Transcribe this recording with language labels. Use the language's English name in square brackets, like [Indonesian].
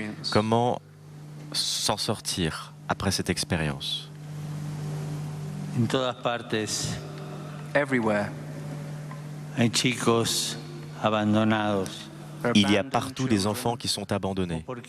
[French] Comment s'en sortir après cette expérience? [Spanish] En todas partes, [English] everywhere, [Spanish] hay chicos abandonados. [French] Il y a partout des enfants qui sont abandonnés.